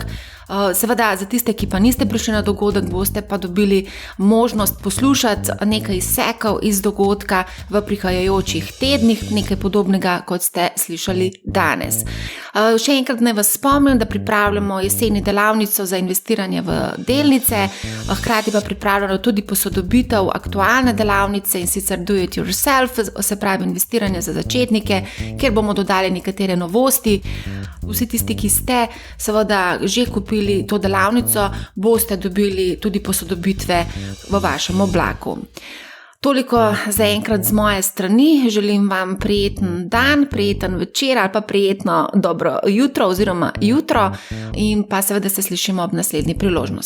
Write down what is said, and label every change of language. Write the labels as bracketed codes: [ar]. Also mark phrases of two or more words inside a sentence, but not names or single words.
[sl] Seveda, za tiste, ki pa niste prišli na dogodek, boste pa dobili možnost poslušati nekaj izsekov iz dogodka v prihajajočih tednih, nekaj podobnega, kot ste slišali danes. Še enkrat naj vas spomnim, da pripravljamo jeseni delavnico za investiranje v delnice, hkrati pa pripravljamo tudi posodobitev aktualne delavnice in sicer [en] do it yourself, [sl] se pravi investiranje za začetnike, kjer bomo dodali nekatere novosti. Vsi tisti, ki ste seveda že kupili to delavnico, boste dobili tudi posodobitve v vašem oblaku. Toliko za enkrat z moje strani. Želim vam prijeten dan, prijeten večer ali pa prijetno dobro jutro oziroma jutro in pa seveda se slišimo ob naslednji priložnosti.